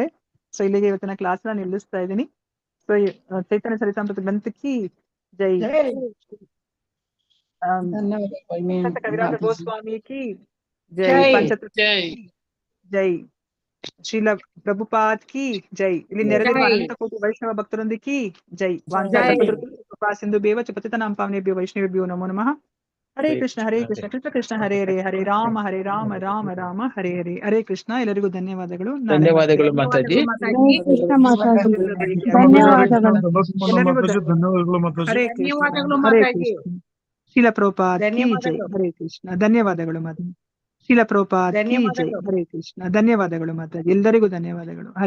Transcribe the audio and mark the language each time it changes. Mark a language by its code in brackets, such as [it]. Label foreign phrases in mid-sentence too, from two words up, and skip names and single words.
[kn] ಸೊ ಇಲ್ಲಿಗೆ ಇವತ್ತಿನ ಕ್ಲಾಸ್ ನ ನಿಲ್ಲಿಸ್ತಾ ಇದ್ದೀನಿ. ಸೊ ಚೈತನ್ಯ ಚರಿತಾಮೃತ ಗ್ರಂಥಕ್ಕೆ ಜೈ, ಕವಿರಾಜ ಗೋಸ್ವಾಮಿ [hi] की जय, [kn] ಪಂಚತತ್ವ ಜೈ, ಶ್ರೀಲ ಪ್ರಭುಪಾದ್ [hi] की जय. [kn] ಇಲ್ಲಿ ನೆರೆದಿರುವ ಅನಂತ ಕೋಟಿ ವೈಷ್ಣವ ಭಕ್ತರೊಂದಿಗೆ ಜೈ. [sa] ಸಿಂಧು ಬೇವ ಚ ಪತಿತನಾಂ ಪಾವನೇಭ್ಯೋ ವೈಷ್ಣವೇಭ್ಯೋ ನಮೋ ನಮಃ. ಹರೇ ಕೃಷ್ಣ ಕೃಷ್ಣ ಕೃಷ್ಣ ಹರೇ ಹರೇ, ಹರೇ ರಾಮ ರಾಮ ರಾಮ ಹರೇ ಹರೇ. ಹರೇ ಕೃಷ್ಣ. [kn] ಎಲ್ಲರಿಗೂ ಧನ್ಯವಾದಗಳು. ಧನ್ಯವಾದಗಳು ಮಾತಾಜಿ. [sa] ಹರೇ ಕೃಷ್ಣ. [kn] ಶೀಲ ಪ್ರಭುಪಾದ್ [hi] की जय. [sa] ಹರೇ ಕೃಷ್ಣ. [kn] ಧನ್ಯವಾದಗಳು ಮಾತಾಜಿ. ಶೀಲ ಪ್ರಭುಪಾದ್ [hi] की जय. [sa] ಹರೇ ಕೃಷ್ಣ. [kn] ಧನ್ಯವಾದಗಳು ಮಾತಾಜಿ. ಎಲ್ಲರಿಗೂ ಧನ್ಯವಾದಗಳು. ಹರೇ